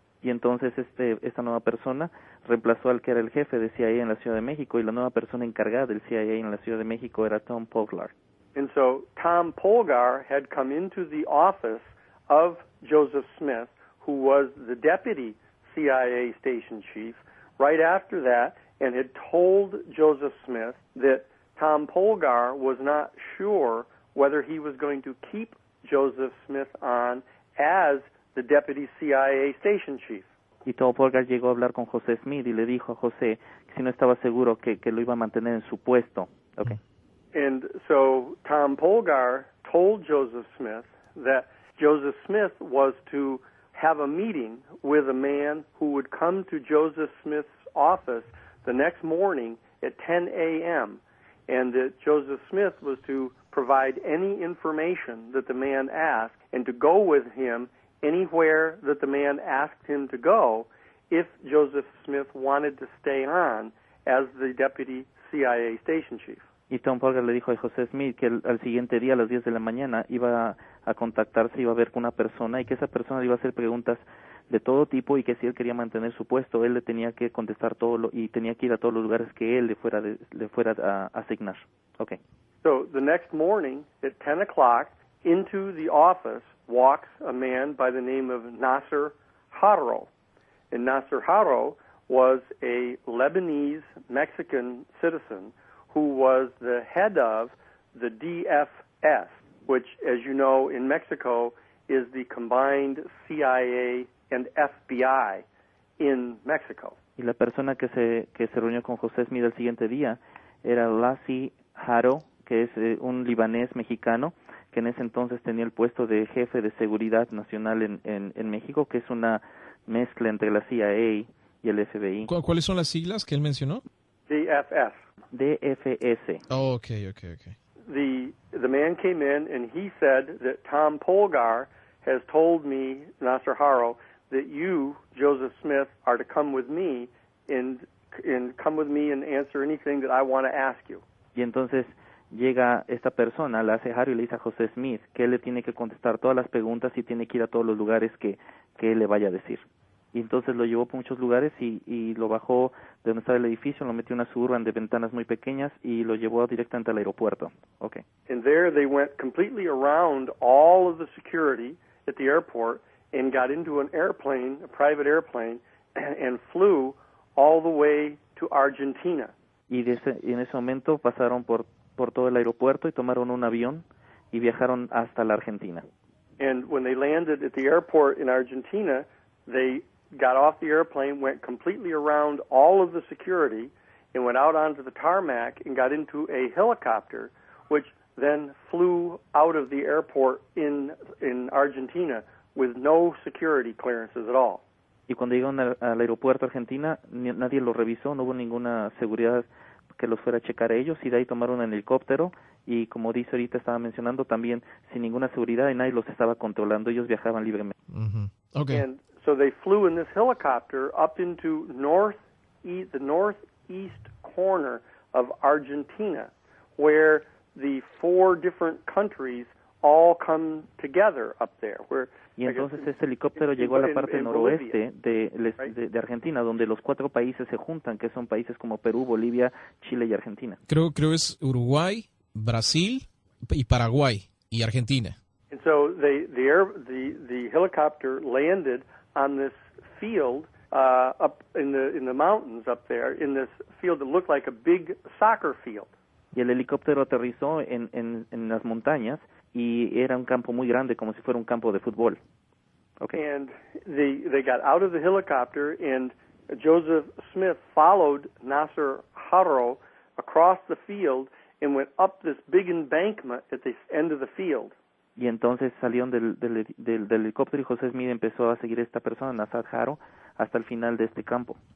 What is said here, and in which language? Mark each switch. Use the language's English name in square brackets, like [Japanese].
[Spanish] Y entonces esta nueva persona reemplazó al que era el jefe de CIA en la Ciudad de México, y la nueva persona encargada del CIA en la Ciudad de México era Tom Polgar. [English] And so Tom Polgar had come into the office of Joseph Smith, who was the deputy CIA station chief, right after that, and had told Joseph Smith that Tom Polgar was not sure whether he was going to keep Joseph Smith on as the deputy CIA station chief. [Spanish] Y Tom Polgar llegó a hablar con José Smith y le dijo a José que si no estaba seguro que lo iba a mantener en su puesto. [English] Okay. And so Tom Polgar told Joseph Smith that Joseph Smith was to have a meeting with a man who would come to Joseph Smith's office the next morning at 10 a.m., and that Joseph Smith was to provide any information that the man asked and to go with him anywhere that the man asked him to go if Joseph Smith wanted to stay on as the deputy CIA station chief. [Spanish] Y Tom Polgar le dijo a José Smith que al siguiente día a las 10 de la mañana iba a contactarse, iba a ver con una persona y que esa persona le iba a hacer preguntas de todo tipo y que si él quería mantener su puesto, él le tenía que contestar y tenía que ir a todos los lugares que él le fuera a asignar. [English] Okay. So the next morning at 10 o'clock, into the office walks a man by the name of Nasser Haro. And Nasser Haro was a Lebanese Mexican citizen who was the head of the DFS, which, as you know, in Mexico is the combined CIA and FBI in Mexico. [Spanish] Y la persona que se reunió con José Smith el siguiente día era Lassi Haro, que es un libanés mexicano que en ese entonces tenía el puesto de jefe de seguridad nacional en México, que es una mezcla entre la CIA y el FBI. ¿Cuáles son las siglas que él mencionó? DFS. DFS. [English] Oh, okay. The man came in and he said that Tom Polgar has told me, Nasser Haro, that you, Joseph Smith, are to come with me and answer anything that I want to ask you. [Spanish] Y entonces llega esta persona, la hace Haro, y le dice a José Smith que él le tiene que contestar todas las preguntas y tiene que ir a todos los lugares que él le vaya a decir. Y entonces lo llevó por muchos lugares y lo bajó de donde estaba el edificio, lo metió en una suburban de ventanas muy pequeñas y lo llevó directamente al aeropuerto. [English] Okay. And there they went completely around all of the security at the airport and got into an airplane, a private airplane, and flew all the way to Argentina. [Spanish] Y en ese momento pasaron por todo el aeropuerto y tomaron un avión y viajaron hasta la Argentina. [English] And when they landed at the airport in Argentina, they got off the airplane, went completely around all of the security, and went out onto the tarmac and got into a helicopter, which then flew out of the airport in Argentina with no security clearances at all. [Spanish] Y cuando llegaron al aeropuerto Argentina, nadie los revisó, no hubo ninguna seguridad que los fuera a checar a ellos, y de ahí tomaron un helicóptero, y como dice ahorita, estaba mencionando también, sin ninguna seguridad, y nadie los estaba controlando, ellos viajaban libremente. [English] Mm-hmm. Okay. And so they flew in this helicopter up into the northeast corner of Argentina, where the 4 different countries all come together up there. [Spanish] Y entonces este helicóptero llegó a la parte noroeste de Argentina, donde los 4 países se juntan, que son países como Perú, Bolivia, Chile y Argentina. Creo es Uruguay, Brasil y Paraguay y Argentina. [English] And so the helicopter landed on this field up in the mountains up there, in this field that looked like a big soccer field. [Spanish] Y el helicóptero aterrizó en las montañas y era un campo muy grande, como si fuera un campo de fútbol. [English] Okay. And they got out of the helicopter, and Joseph Smith followed Nasser Haro across the field and went up this big embankment at the end of the field. [Spanish] Y entonces salieron del helicóptero y José Smith empezó a seguir a esta persona, Nasser Haro, hasta el final de este campo.